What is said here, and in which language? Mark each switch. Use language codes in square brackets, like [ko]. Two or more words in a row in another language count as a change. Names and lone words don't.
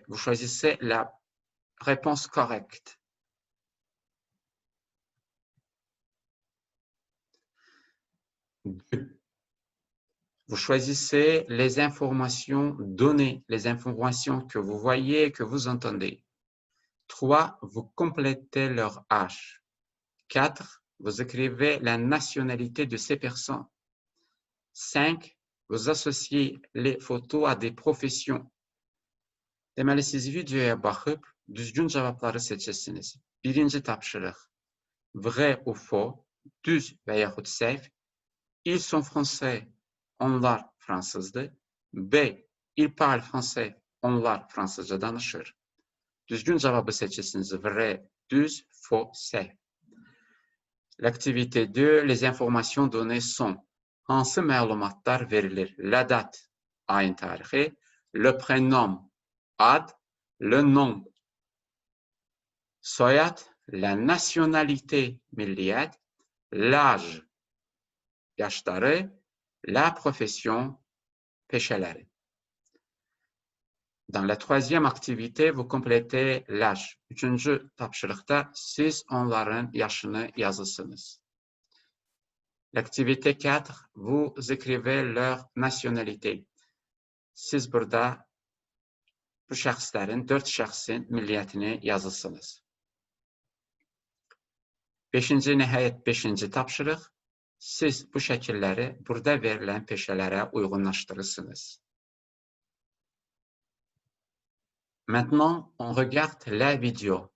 [fr] Vous choisissez la réponse correcte. Vous choisissez les informations données, les informations que vous voyez, que vous entendez. 3, vous complétez leur âge. 4, vous écrivez la nationalité de ces personnes. 5, vous associez les photos à des professions. [az] Deməli, siz videoya baxıb düzgün cavabları seçirsiniz. Birinci tapşırıq. [fr] Vrai ou faux, [az] düz və yaxud səhv. [fr] Ils sont français, [az] onlar fransızdır. [fr] B. Ils parlent français, [az] onlar fransızca danışır. Düzgün cavabı seçirsiniz. Vrai, düz, faux, səhv. [fr] L'activité 2, les informations données sont. [az] Hansı məlumatlar verilir? [fr] La date, [az] ayın tarixi. [fr] Le prénom, ad. Le nom, soyad. La nationalité, milliyyət. L'âge, yaşları. La profession, peşələri. Dans la troisième activité, vous complétez l'âge. [az] Üçüncü tapşırıqda siz onların yaşını yazırsınız. [fr] L'activité 4, vous écrivez leur nationalité. [az] Siz burada bu şəxslərin, 4 şəxsin milliyyətini yazırsınız. Nəhayət 5-ci tapşırıq. Siz bu şəkilləri burada verilən peşələrə uyğunlaşdırırsınız. [fr] Maintenant, on regarde la vidéo.